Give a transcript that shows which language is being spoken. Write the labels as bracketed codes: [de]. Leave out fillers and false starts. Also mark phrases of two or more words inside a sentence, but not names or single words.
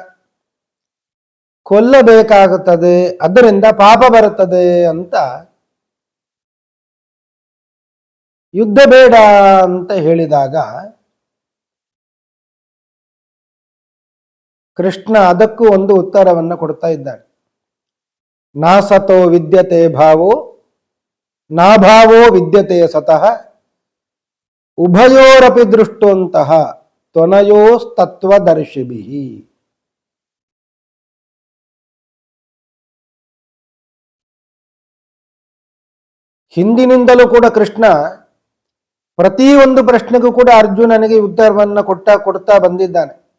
[kn] ಕೊಲ್ಲಬೇಕಾಗುತ್ತದೆ, ಅದರಿಂದ ಪಾಪ ಬರುತ್ತದೆ ಅಂತ ಯುದ್ಧ ಬೇಡ ಅಂತ ಹೇಳಿದಾಗ ಕೃಷ್ಣ ಅದಕ್ಕೂ ಒಂದು ಉತ್ತರವನ್ನು ಕೊಡ್ತಾ ಇದ್ದಾನೆ. [sa] ನಾಸತೋ ವಿದ್ಯತೆ ಭಾವೋ ನಾಭಾವೋ ವಿದ್ಯತೆ ಸತಃ ಉಭಯೋರಪಿ ದೃಷ್ಟೋಂತಹ ತ್ವನಯೋಸ್ತತ್ವದರ್ಶಿಭಿ. [kn] ಹಿಂದಿನಿಂದಲೂ ಕೂಡ ಕೃಷ್ಣ ಪ್ರತಿಯೊಂದು ಪ್ರಶ್ನೆಗೂ ಕೂಡ ಅರ್ಜುನನಿಗೆ ಉತ್ತರವನ್ನು ಕೊಡ್ತಾ ಬಂದಿದ್ದಾನೆ.